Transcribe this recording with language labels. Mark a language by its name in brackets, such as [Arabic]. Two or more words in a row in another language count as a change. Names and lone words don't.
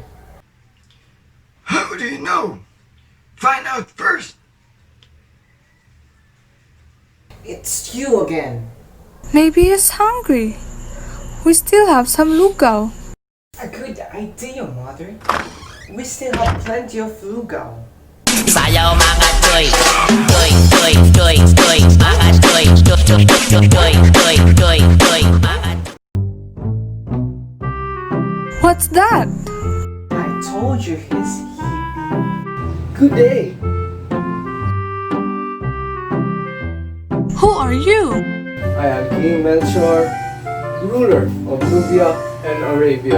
[English] How do you know? Find out first. It's you again. Maybe he's hungry. We still have some lugaw. A good idea, Mother. We still have plenty of lugaw. [Cebuano] Sayaw mga toy, toy, toy, toy, toy, mga toy, toy, toy, toy, toy, toy, toy, mga. [English] What's that? I told you he's hippie. Good day. Who are you? I am King Melchor, ruler of Nubia and Arabia.